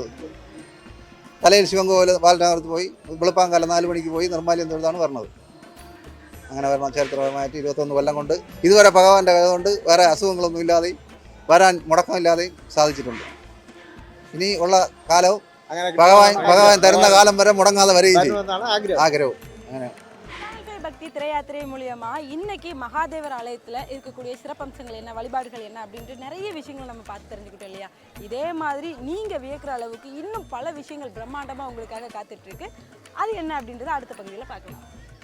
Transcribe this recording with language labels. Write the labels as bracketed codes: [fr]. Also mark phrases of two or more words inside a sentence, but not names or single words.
[ml] തലയിൽ ശിവൻ കോവിൽ ബാലരാമത്ത് പോയി വെളുപ്പാങ്കാലം 4 മണിക്ക് പോയി നിർമാല്യം തൊഴുതാണ് വരുന്നത്. അങ്ങനെ വരണം. ചരിത്രപരമായിട്ട് 21 കൊല്ലം കൊണ്ട് ഇതുവരെ ഭഗവാന്റെ കഥ കൊണ്ട് വേറെ അസുഖങ്ങളൊന്നും ഇല്ലാതെയും വരാൻ മുടക്കമില്ലാതെയും സാധിച്ചിട്ടുണ്ട്. ഇനി ഉള്ള കാലവും ഭഗവാൻ തരുന്ന കാലം വരെ മുടങ്ങാതെ വരികയും ചെയ്യും ആഗ്രഹവും. അങ്ങനെ [ta] பக்தி திரையாத்திரை மூலியமா இன்னைக்கு மகாதேவர் ஆலயத்தில் இருக்கக்கூடிய சிறப்பம்சங்கள் என்ன, வழிபாடுகள் என்ன அப்படின்ட்டு நிறைய விஷயங்கள் நம்ம பார்த்து தெரிஞ்சுக்கிட்டோம் இல்லையா. இதே மாதிரி நீங்கள் வியக்கிற அளவுக்கு இன்னும் பல விஷயங்கள் பிரம்மாண்டமாக உங்களுக்காக காத்துட்ருக்கு. அது என்ன அப்படின்றத அடுத்த பகுதியில் பார்க்கலாம்.